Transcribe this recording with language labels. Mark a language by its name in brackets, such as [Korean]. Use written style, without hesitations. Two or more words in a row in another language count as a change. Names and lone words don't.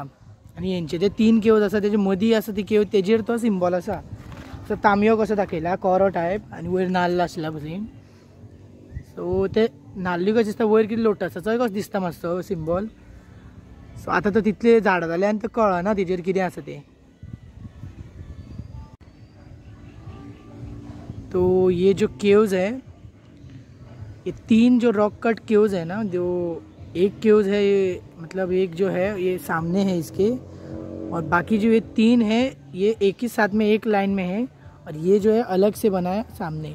[Konkani] आनी हेंचे जे 3 केव्ज आसा तेजे मदीं आसा ती केव, तेजेर तो सिंबल आसा। सो तांबयो कसो दाखयला, कोरो टायप, आनी वयर नाल्ल आसला भशेन। सो ते नाल्ली कशें दिसता, वयर कितें लोटसाचोय कसो दिसता मातसो सिंबल। सो आतां तो तितले झाड जाले आनी तो कळना तेजेर कितें आसा तें। [Hindi] तो ये जो केव्स है, ये 3 जो [English] rock cut caves [Hindi] है ना, जो एक केव्स है ये, मतलब एक जो है ये सामने है इसके, और बाकी जो ये 3 है ये एक ही साथ में एक लाइन में है, और ये जो है अलग से बना है सामने।